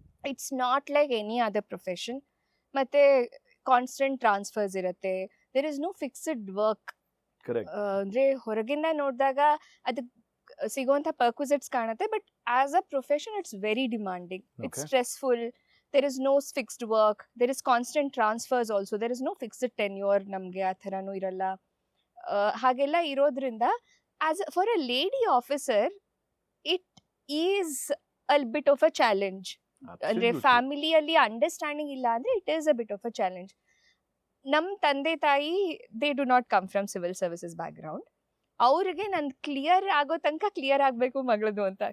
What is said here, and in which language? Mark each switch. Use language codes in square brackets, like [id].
[en] It's not like any other profession. [kn] ಮತ್ತೆ [en] constant transfers [kn] ಇರುತ್ತೆ, [en] There is no fixed work. [kn] ಅಂದ್ರೆ ಹೊರಗಿಂದ ನೋಡಿದಾಗ ಅದಕ್ಕೆ ಸಿಗುವಂತ ಪರ್ಕ್ವಿಸಿಟ್ಸ್ ಕಾಣುತ್ತೆ, [en] But as a profession it's very demanding. It's stressful. there is no fixed work, there is constant transfers also, there is no fixed tenure, [kn] ನಮಗೆ ಆ ಥರನೂ ಇರಲ್ಲ. ಹಾಗೆಲ್ಲ ಇರೋದ್ರಿಂದ [en] for a lady officer it is a bit of a challenge. [kn] ಅಂದ್ರೆ ಫ್ಯಾಮಿಲಿಯಲ್ಲಿ [en] understanding [kn] ಇಲ್ಲ ಅಂದ್ರೆ [en] It is a bit of a challenge. [kn] ನಮ್ಮ ತಂದೆ ತಾಯಿ [en] They do not come from civil services background. [kn] ಅವ್ರಿಗೆ ನಂದು ಕ್ಲಿಯರ್ ಆಗೋ ತನಕ ಕ್ಲಿಯರ್ ಆಗಬೇಕು ಮಗಳದು ಅಂತ.